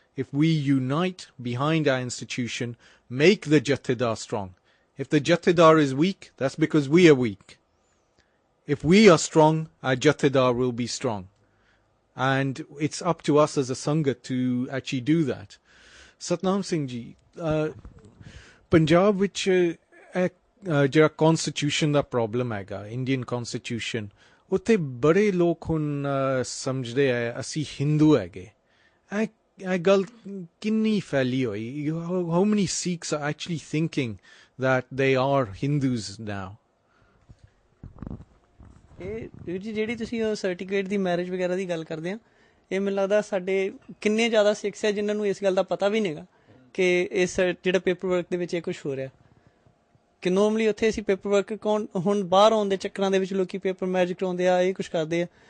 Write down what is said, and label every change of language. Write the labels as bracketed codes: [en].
[en] If we unite behind our institution, make the Jathedar strong. If the Jathedar is weak, that's because we are weak. If we are strong, our Jathedar will be strong. And it's up to us as a Sangat to actually do that. [pa] Satnam Singh ji, Punjab ਵਿੱਚ ਜਿਹੜਾ constitution ਦਾ problem ਹੈਗਾ, Indian constitution, ਉੱਥੇ ਬੜੇ ਲੋਕ ਹੁਣ ਸਮਝਦੇ ਆ ਅਸੀਂ ਹਿੰਦੂ ਹੈਗੇ. ਇਹ ਗੱਲ ਕਿੰਨੀ ਫੈਲੀ ਹੋਈ? [en] How many Sikhs are actually thinking that they are Hindus now? [pa] ਇਹ ਜਿਹੜੀ ਤੁਸੀਂ ਉਹ ਸਰਟੀਫਿਕੇਟ ਦੀ ਮੈਰਿਜ ਵਗੈਰਾ ਦੀ ਗੱਲ ਕਰਦੇ ਆ, ਇਹ ਮੈਨੂੰ ਲੱਗਦਾ ਸਾਡੇ ਕਿੰਨੇ ਜ਼ਿਆਦਾ ਸਿੱਖਸ ਆ ਜਿਨ੍ਹਾਂ ਨੂੰ ਇਸ ਗੱਲ ਦਾ ਪਤਾ ਵੀ ਨਹੀਂਗਾ ਕਿ ਇਸ ਜਿਹੜਾ ਪੇਪਰ ਵਰਕ ਦੇ ਵਿੱਚ ਇਹ ਕੁਛ ਹੋ ਰਿਹਾ. ਕਿ ਨੋਰਮਲੀ ਉੱਥੇ ਅਸੀਂ ਪੇਪਰ ਵਰਕ ਕੌਣ ਹੁਣ ਬਾਹਰ ਆਉਣ ਦੇ ਚੱਕਰਾਂ ਦੇ ਵਿੱਚ ਲੋਕੀ ਪੇਪਰ ਮੈਰਿਜ ਕਰਾਉਂਦੇ ਆ, ਇਹ ਕੁਛ ਕਰਦੇ ਆ.